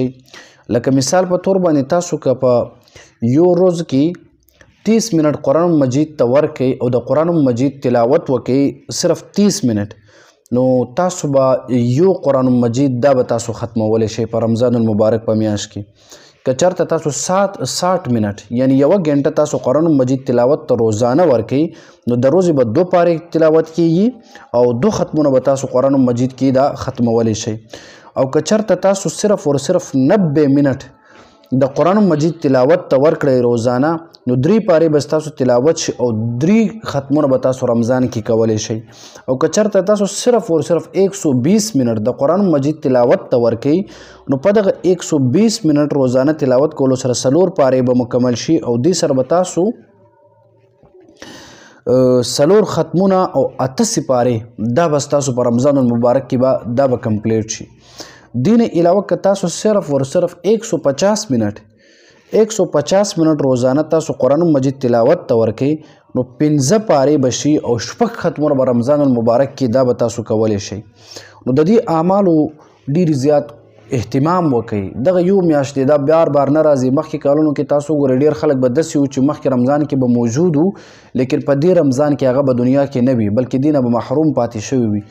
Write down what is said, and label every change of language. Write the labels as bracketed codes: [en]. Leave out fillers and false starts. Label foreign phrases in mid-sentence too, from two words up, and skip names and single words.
[ps] لکه مثال په طور باندې تاسو که په یو روز کې 30 منٹ قرآن مجید ته ورکئ او د قرآن مجید تلاوت وکئ، صرف 30 منٹ، نو تاسو به یو قرآن مجید دا به تاسو ختمولی شئ په رمضان المبارک په میاشت کې. که چېرته تاسو 60 منٹ یعنی 1 غنټه تاسو قرآن مجید تلاوت ته روزانه ورکئ، نو د ورځې به 2 پارې تلاوت کیږي، او 2 ختمونه به تاسو قرآن مجید کې دا ختمولی شئ. او که چېرته تاسو [ur] صرف اور صرف [ps] 90 منٹ د قرآن مجید تلاوت ته ورکړئ روزانه، نو 3 پارې به تاسو تلاوت شي، او 3 ختمونه به تاسو رمضان کې کولی شئ. او که چېرته تاسو [ur] صرف اور صرف [ps] 120 منٹ د قرآن مجید تلاوت ته ورکئ، نو په دغه 120 منٹ روزانه تلاوت کولو سره 4 پارې به مکمل شي، او دې سره به تاسو 4 ختمونه او 8 سپارې دا به تاسو په رمضان المبارک کې دا به کمپلیټ شي. دین علاوه که تاسو [ur] صرف اور صرف [ps] 150 منٹ روزانه تاسو قرآن مجید تلاوت ته ورکئ، نو 15 پارې به شي، او 6 ختمونه به رمضان المبارک کې دا به تاسو کولی شئ. نو د دې اعمالو ډېر زیات اهتمام وکئ. دغه یو میاشت دی، دا بار بار نه راځي. مخکې کالونو کې تاسو وګورئ ډېر خلک به داسې وو چې مخکې رمضان کې به موجود وو، لیکن په دې رمضان کې هغه به دنیا کې نه وي، بلکې دې نه به محروم پاتې شوي وي.